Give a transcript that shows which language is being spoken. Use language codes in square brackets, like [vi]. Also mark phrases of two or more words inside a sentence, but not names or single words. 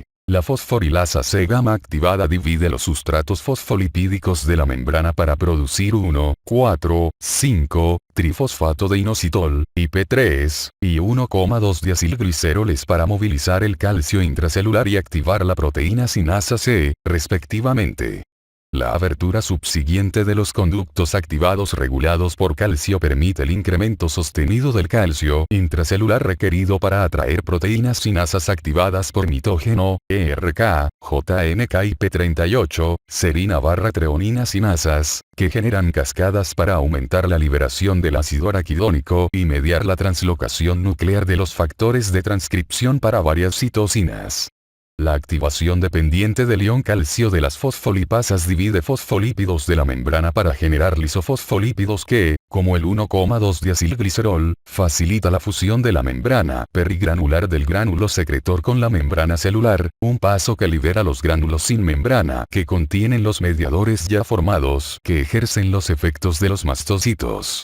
[es] La fosforilasa C-gamma activada divide los sustratos fosfolipídicos de la membrana para producir 1, 4, 5, trifosfato de inositol, IP3, y 1,2 diacilgliceroles para movilizar el calcio intracelular y activar la proteína sinasa C, respectivamente. La abertura subsiguiente de los conductos activados regulados por calcio permite el incremento sostenido del calcio intracelular requerido para atraer proteínas sinasas activadas por mitógeno, ERK, JNK y P38, serina/treonina sinasas, que generan cascadas para aumentar la liberación del ácido araquidónico y mediar la translocación nuclear de los factores de transcripción para varias citocinas. La activación dependiente del ion calcio de las fosfolipasas divide fosfolípidos de la membrana para generar lisofosfolípidos que, como el 1,2 diacilglicerol, facilita la fusión de la membrana perigranular del gránulo secretor con la membrana celular, un paso que libera los gránulos sin membrana que contienen los mediadores ya formados que ejercen los efectos de los mastocitos.